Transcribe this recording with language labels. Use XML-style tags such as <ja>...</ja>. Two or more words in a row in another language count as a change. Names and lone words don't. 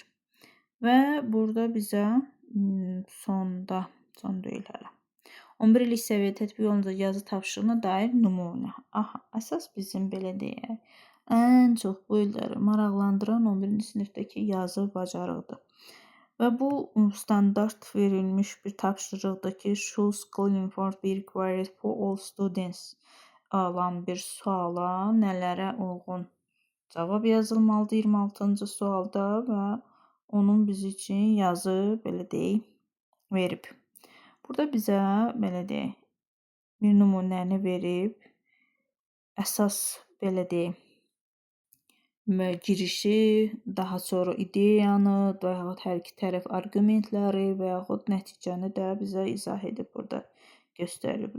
<az>Və burada bizə son deyil hələ. 11 illik səviyyə tətbiq olunacaq yazı tapşırığına dair nümunə. Əsas bizim belə deyək, ən çox bu illəri maraqlandıran 11-ci sinifdəki yazı bacarıqdır. Və bu standart verilmiş bir tapşırıqdır ki,</az> <en>should school uniform be required for all students</en> <az>alan bir suala nələrə uyğun cavab yazılmalıdır 26-cı sualda və onun biz üçün yazı belə deyək verib. Burada bizə belə deyək bir nümunəni verib, əsas belə deyək girişi, daha sonra ideyanı və yaxud hər iki tərəf arqumentləri və yaxud nəticəni də bizə izah edib burada göstərib.</az>